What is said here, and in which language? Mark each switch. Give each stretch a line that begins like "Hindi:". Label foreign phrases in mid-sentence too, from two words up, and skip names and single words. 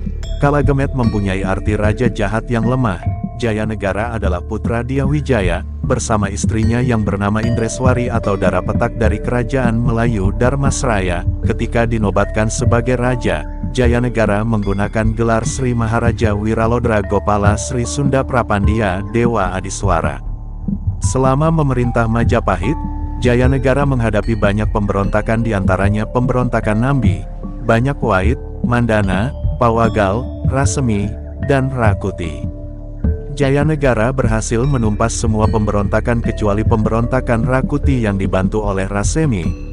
Indonesian: Kalagemet mempunyai arti raja jahat yang lemah. Jayanegara adalah putra Dyah Wijaya, bersama istrinya yang bernama Indreswari atau Darapetak dari kerajaan Melayu Dharmasraya. Ketika dinobatkan sebagai raja, Jayanegara menggunakan gelar Sri Maharaja Wiralodra Gopala Sri Sunda Prapandia Dewa Adiswara. Selama memerintah Majapahit, Jayanegara menghadapi banyak pemberontakan, diantaranya pemberontakan Nambi, Banyak Wait, Mandana, Pawagal, Rasemi, dan Rakuti. Jayanegara berhasil menumpas semua pemberontakan kecuali pemberontakan Rakuti yang dibantu oleh Rasemi.